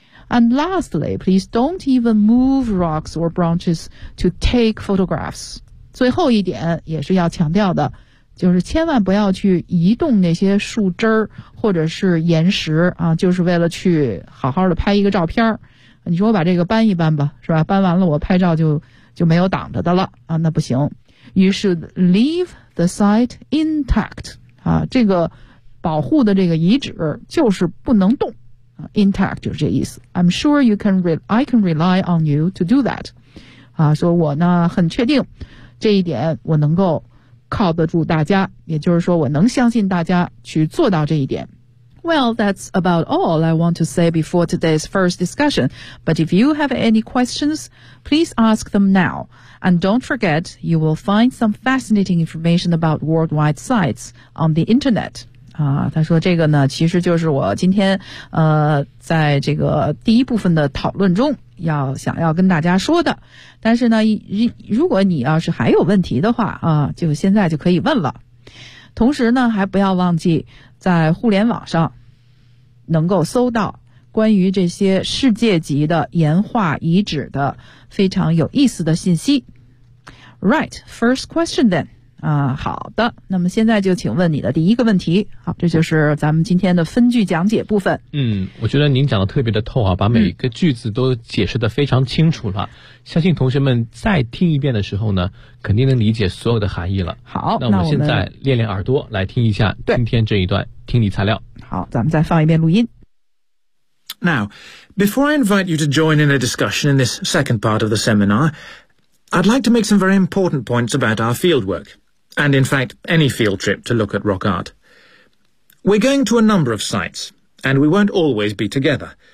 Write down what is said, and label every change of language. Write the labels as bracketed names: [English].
[English] And lastly, please don't even move rocks or branches to take photographs. [Chinese] 最后一点也是要强调的，就是千万不要去移动那些树枝或者是岩石啊，就是为了去好好的拍一个照片。你说我把这个搬一搬吧，是吧？搬完了我拍照就没有挡着的了啊，那不行。 [English] You should leave the site intact. [Chinese] 啊，这个保护的这个遗址就是不能动。 Intact 就是这意思。 [English] I'm sure you can I can rely on you to do that. [Chinese] 啊，说我呢很确定，这一点我能够靠得住大家，也就是说我能相信大家去做到这一点。 [English] Well, that's about all I want to say before today's first discussion. But if you have any questions, please ask them now. And don't forget, you will find some fascinating information about worldwide sites on the internet. [Chinese] 啊，他说这个呢其实就是我今天在这个第一部分的讨论中想要跟大家说的。但是呢如果你要是还有问题的话啊，就现在就可以问了。同时呢还不要忘记在互联网上能够搜到关于这些世界级的岩画遗址的非常有意思的信息。 [English] Right, first question then. [Chinese] 啊，好的，那么现在就请问你的第一个问题。好，这就是咱们今天的分句讲解部分。嗯，我觉得您讲的特别的透啊，把每一个句子都解释得非常清楚了、嗯、相信同学们再听一遍的时候呢肯定能理解所有的含义了。好，那我们现在练练耳朵来听一下今天这一段听力材料。好，咱们再放一遍录音。 [English] Now, before I invite you to join in a discussion in this second part of the seminar,I'd like to make some very important points about our fieldwork, and in fact, any field trip to look at rock art. We're going to a number of sites, and we won't always be together.